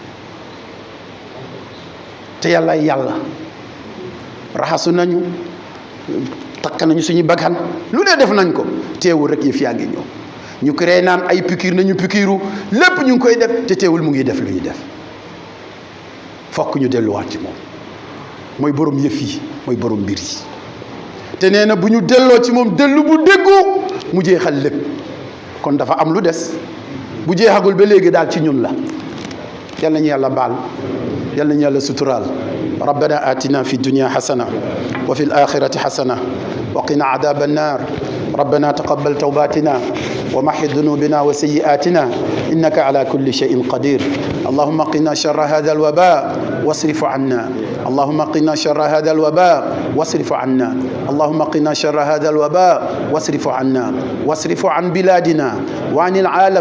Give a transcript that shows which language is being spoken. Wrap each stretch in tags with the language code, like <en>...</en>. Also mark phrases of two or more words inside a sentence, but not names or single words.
<wo>te yàlla raxasu nañu takk nañu suñu baggan lu ne def nañ ko teewul rek yëf yaa ngi ñëw ñu créé naan ay pikiir nañu pikiiru lépp ñu ngi koy def te teewul mu ngi def lu ñuy def fokk ñu delluwaat ci moom mooy borom yëf yi mooy borom mbir yi te nee na bu ñu delloo ci moom dellu bu déggu mu jeexal lépp kon dafa am lu des bu jeexagul ba léegi daal ci ñun la yal nañu yàlla baal yal nañu yàlla suturaal</wo> <ar>ربنا آتنا في الدنيا حسنة وفي الآخرة حسنة وقنا عذاب النار ربنا تقبل توبتنا وامح ذنوبنا وسيئاتنا إنك على كل شيء قدير اللهم قنا شر هذا الوباء واصرف عنا اللهم قنا شر هذا الوباء واصرف عنا اللهم قنا شر هذا الوباء واصرف عنا واصرف عن بلادنا وعن العالم</ar>